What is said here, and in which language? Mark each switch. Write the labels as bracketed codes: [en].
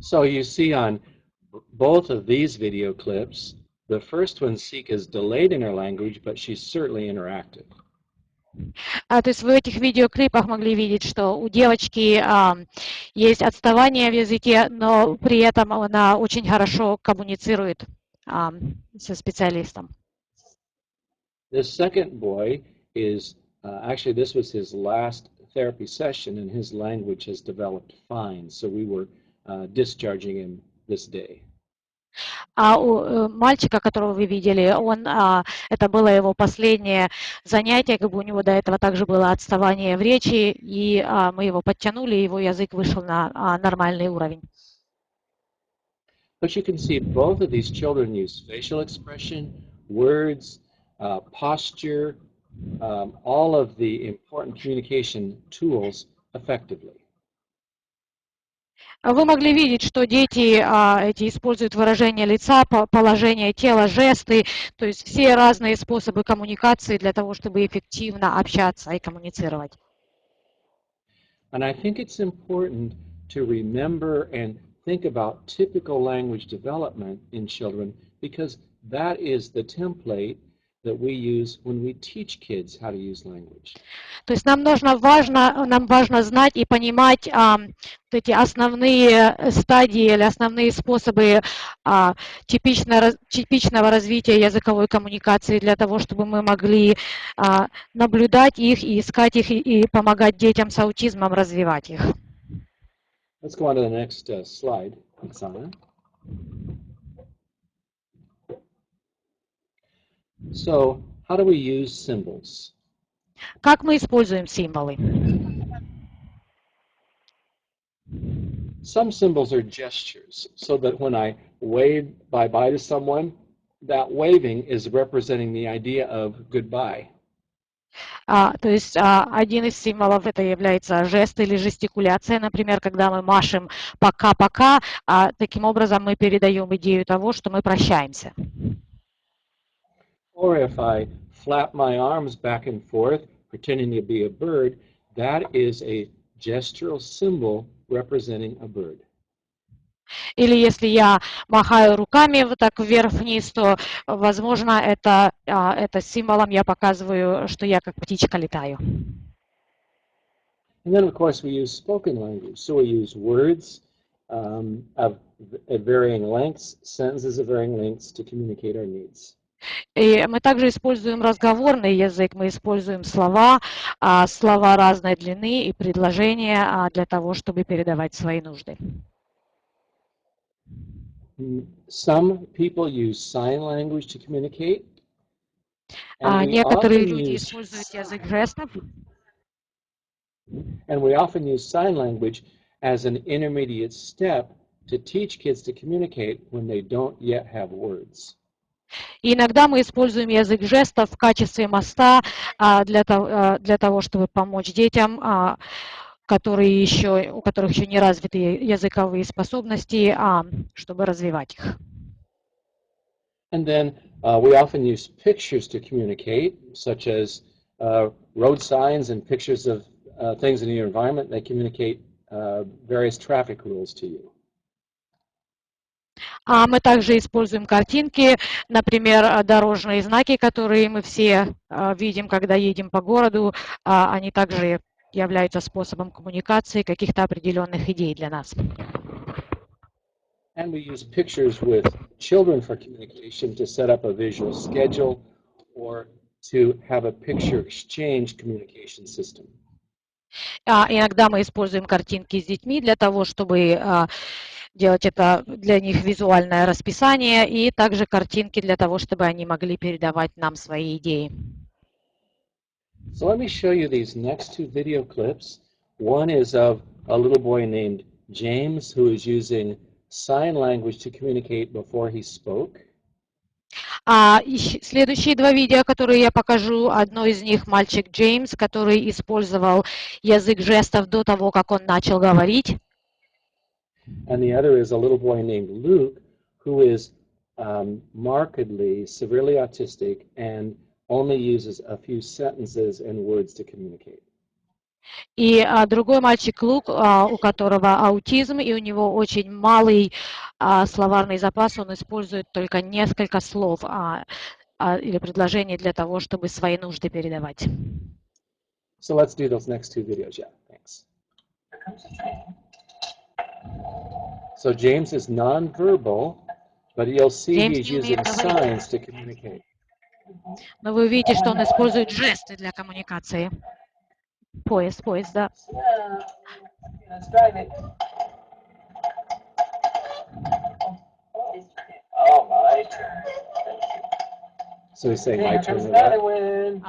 [en] So you see on both of these video clips, the first one, Sika, is delayed in her language, but she's certainly interactive. [ru] То есть в этих видеоклипах могли видеть, что у девочки есть отставание в языке, но при этом она очень хорошо коммуницирует со специалистом. [en] The second boy is, actually this was his last therapy session and his language has developed fine, so we were discharging him this day. [ru] У мальчика, которого вы видели, это было его последнее занятие, как бы у него до этого также было отставание в речи, и мы его подтянули, и его язык вышел на нормальный уровень. [en] But you can see both of these children use facial expression, words, posture, all of the important communication tools effectively. [ru] Вы могли видеть, что дети эти используют выражение лица, положение тела, жесты, то есть все разные способы коммуникации для того, чтобы эффективно общаться и коммуницировать. [en] And I think it's important to remember and think about typical language development in children because that is the template that we use when we teach kids how to use language. [ru] То есть нам важно знать и понимать вот эти основные стадии или основные способы типичного развития языковой коммуникации для того, чтобы мы могли наблюдать их и искать их и помогать детям с аутизмом развивать их. [en] Let's go on to the next slide, Oksana. So, how do we use symbols? [ru] Как мы используем символы? [en] Some symbols are gestures, so that when I wave bye-bye to someone, that waving is representing the idea of goodbye. [ru] То есть один из символов это является жест или жестикуляция, например, когда мы машем пока-пока, таким образом мы передаем идею того, что мы прощаемся. [en] Or if I flap my arms back and forth, pretending to be a bird, that is a gestural symbol representing a bird. [ru] Или если я махаю руками вот так вверх-вниз, то, возможно, это символом я показываю, что я как птичка летаю. [en] And then, of course, we use spoken language. So we use words of varying lengths, sentences of varying lengths to communicate our needs. [ru] И мы также используем разговорный язык, мы используем слова разной длины и предложения для того, чтобы передавать свои нужды. [en] Some people use sign language to communicate. [ru] Некоторые люди используют язык жестов. [en] And we often use sign language as an intermediate step to teach kids to communicate when they don't yet have words. [ru] И иногда мы используем язык жестов в качестве моста для того, чтобы помочь детям, у которых еще не развиты языковые способности, чтобы развивать их. [en] And then we often use pictures to communicate, such as road signs and pictures of things in your environment that communicate various traffic rules to you. [ru] Мы также используем картинки, например, дорожные знаки, которые мы все видим, когда едем по городу, они также являются способом коммуникации каких-то определенных идей для нас. [en] And we use pictures with children for communication to set up a visual schedule or to have a picture exchange communication system. [ru] Иногда мы используем картинки с детьми для того, чтобы делать это для них визуальное расписание, и также картинки для того, чтобы они могли передавать нам свои идеи. [en] So let me show you these next two video clips. One is of a little boy named James who is using sign language to communicate before he spoke. [ru] Следующие два видео, которые я покажу, одно из них мальчик Джеймс, который использовал язык жестов до того, как он начал говорить. [en] And the other is a little boy named Luke, who is markedly severely autistic and only uses a few sentences and words to communicate. [ru] И другой мальчик Лук, у которого аутизм, и у него очень малый словарный запас, он использует только несколько слов или предложений для того, чтобы свои нужды передавать. [en] So let's do those next two videos. Yeah, thanks. So James is nonverbal, but you'll see he's using signs to communicate. [ru] Но вы увидите, что он использует жесты для коммуникации. Поезд, да. [en] Let's drive it. Oh, my turn. So he's saying my turn.